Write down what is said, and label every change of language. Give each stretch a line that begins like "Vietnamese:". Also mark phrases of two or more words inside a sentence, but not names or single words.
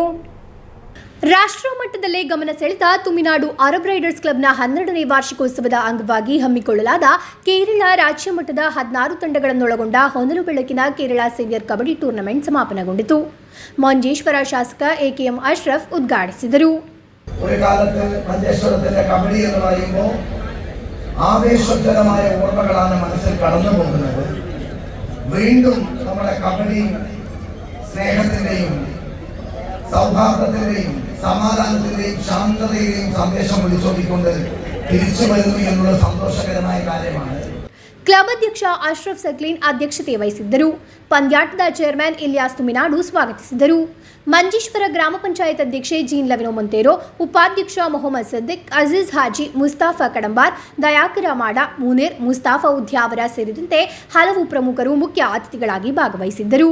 Kannada: ರಾಷ್ಟ್ರ ಮಟ್ಟದಲ್ಲೇ ಗಮನ ಸೆಳೆದ ತುಮಿನಾಡು ಅರಬ್ ರೈಡರ್ಸ್ ಕ್ಲಬ್ನ 12ನೇ ವಾರ್ಷಿಕೋತ್ಸವದ ಅಂಗವಾಗಿ ಹಮ್ಮಿಕೊಳ್ಳಲಾದ ಕೇರಳ ರಾಜ್ಯ ಮಟ್ಟದ 16 ತಂಡಗಳನ್ನೊಳಗೊಂಡ ಹೊನಲು ಬೆಳಕಿನ ಕೇರಳ ಸೀನಿಯರ್ ಕಬಡ್ಡಿ ಟೂರ್ನಮೆಂಟ್ ಸಮಾಪನಗೊಂಡಿತು. ಮಂಜೇಶ್ವರ ಶಾಸಕ ಎಕೆಎಂ ಅಶ್ರಫ್ ಉದ್ಘಾಟಿಸಿದರು.
Malayalam: ഒരു കാലത്ത് മഞ്ചേശ്വരത്തിന്റെ കബഡി എന്ന് പറയുമ്പോൾ ആവേശോജ്വലമായ ഓർമ്മകളാണ് മനസ്സിൽ കടന്നു പോകുന്നത്. വീണ്ടും നമ്മുടെ കബഡി സ്നേഹത്തിന്റെയും സൗഹാർദ്ദത്തിന്റെയും സമാധാനത്തിന്റെയും ശാന്തതയുടെയും സന്ദേശം വിളിച്ചോടിക്കൊണ്ട് തിരിച്ചു വരുന്നു എന്നുള്ള സന്തോഷകരമായ കാര്യമാണ്.
Kannada: ಕ್ಲಬ್ ಅಧ್ಯಕ್ಷ ಅಶ್ರಫ್ ಸಕ್ಲೀನ್ ಅಧ್ಯಕ್ಷತೆ ವಹಿಸಿದ್ದರು. ಪಂದ್ಯಾಟದ ಚೇರ್ಮನ್ ಇಲಿಯಾಸ್ ತುಮಿನಾಡು ಸ್ವಾಗತಿಸಿದರು. ಮಂಜೇಶ್ವರ ಗ್ರಾಮ ಪಂಚಾಯತ್ ಅಧ್ಯಕ್ಷೆ ಜೀನ್ ಲವಿನೋ ಮೊಂತೇರೋ, ಉಪಾಧ್ಯಕ್ಷ ಮೊಹಮ್ಮದ್ ಸದ್ದಿಕ್, ಅಜೀಜ್ ಹಾಜಿ, ಮುಸ್ತಾಫಾ ಕಡಂಬಾರ್, ದಯಾಕರ ಮಾಡ, ಮುನೇರ್, ಮುಸ್ತಾಫಾ ಉದ್ಯಾವರ ಸೇರಿದಂತೆ ಹಲವು ಪ್ರಮುಖರು ಮುಖ್ಯ ಅತಿಥಿಗಳಾಗಿ ಭಾಗವಹಿಸಿದ್ದರು.